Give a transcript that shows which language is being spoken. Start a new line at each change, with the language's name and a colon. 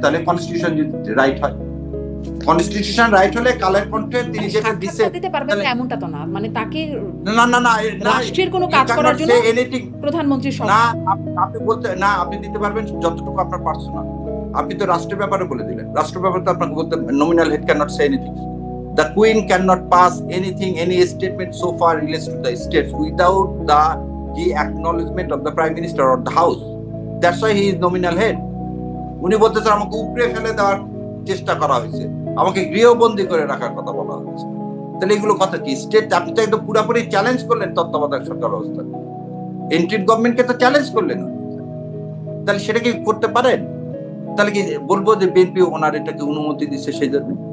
Bangla: তাহলে কনস্টিটিউশন যদি রাইট হয়, কনস্টিটিউশন রাইট হলে কালের কণ্ঠে তিনি যেটা দিচ্ছেন দিতে পারবেন না এমনটা তো না, মানে তাকে না রাষ্ট্রের কোনো কাজ করার জন্য প্রধানমন্ত্রী না, আপনি বলতে না, আপনি দিতে পারবেন যতটুকু আপনার পার্সোনাল। আপনি তো রাষ্ট্রের ব্যাপারে বলে দিলেন, রাষ্ট্রের ব্যাপারে তো আপনাকে বলতে
English: Nominal head can not say anything. The Queen cannot pass anything, any statement so far relates to the states without the acknowledgement of the Prime Minister or the House. That's why he is nominal head.
Bangla: উনি বলতেছেন আমাকে উপরে ফেলে দেওয়ার চেষ্টা করা হয়েছে, আমাকে গৃহবন্দী করে রাখার কথা বলা হয়েছে। তাহলে এগুলো কথা কি? স্টেট আপনি তো একদম পুরোপুরি চ্যালেঞ্জ করলেন তত্ত্বাবধায়ক সরকার ব্যবস্থা, এন্ট্রির গভর্নমেন্টকে তো চ্যালেঞ্জ করলেন। তাহলে সেটা কি করতে পারেন? তাহলে কি বলবো যে বিএনপি ওনার এটাকে অনুমতি দিচ্ছে সেই জন্য?